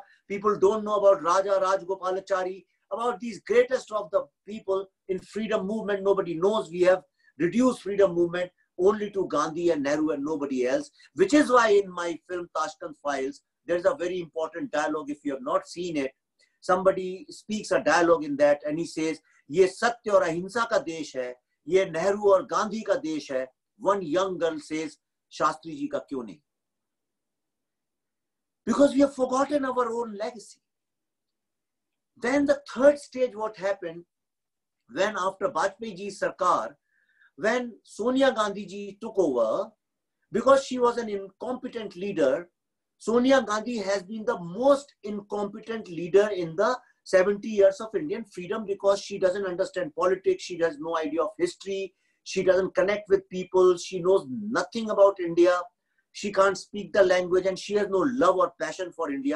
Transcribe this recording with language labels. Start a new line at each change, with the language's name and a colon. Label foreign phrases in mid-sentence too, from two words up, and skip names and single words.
English: People don't know about Raja Rajgopalachari, about these greatest of the people in freedom movement. Nobody knows. We have reduced freedom movement only to Gandhi and Nehru and nobody else, which is why in my film Tashkent Files, there's a very important dialogue. If you have not seen it, somebody speaks a dialogue in that and he says,
Hindi: "ये सत्य और अहिंसा का देश है, ये नेहरू और गांधी का देश है."
English: One young girl says,
Hindi: "शास्त्री जी का क्यों नहीं?"
English: Because we have forgotten our own legacy. Then the third stage, what happened, when after Vajpayee ji's Sarkar, when Sonia Gandhi ji took over, because she was an incompetent leader, Sonia Gandhi has been the most incompetent leader in the 70 years of Indian freedom, because she doesn't understand politics, she has no idea of history, she doesn't connect with people, she knows nothing about India, she can't speak the language, and she has no love or passion for India.